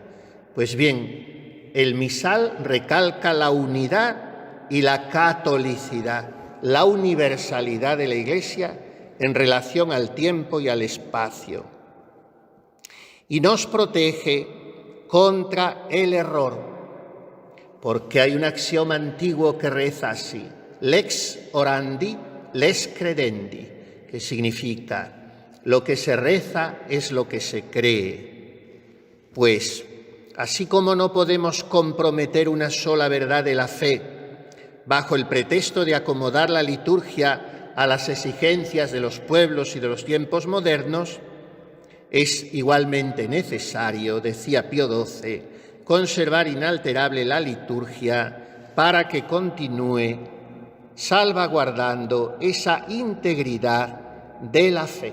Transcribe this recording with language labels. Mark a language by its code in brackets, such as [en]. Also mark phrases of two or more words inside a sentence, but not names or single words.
[es] Pues bien, el misal recalca la unidad y la catolicidad, la universalidad de la Iglesia en relación al tiempo y al espacio. Y nos protege contra el error, porque hay un axioma antiguo que reza así: [la] lex orandi, lex credendi, [es] que significa lo que se reza es lo que se cree. Pues, así como no podemos comprometer una sola verdad de la fe bajo el pretexto de acomodar la liturgia a las exigencias de los pueblos y de los tiempos modernos, es igualmente necesario, decía Pío XII, conservar inalterable la liturgia para que continúe salvaguardando esa integridad de la fe.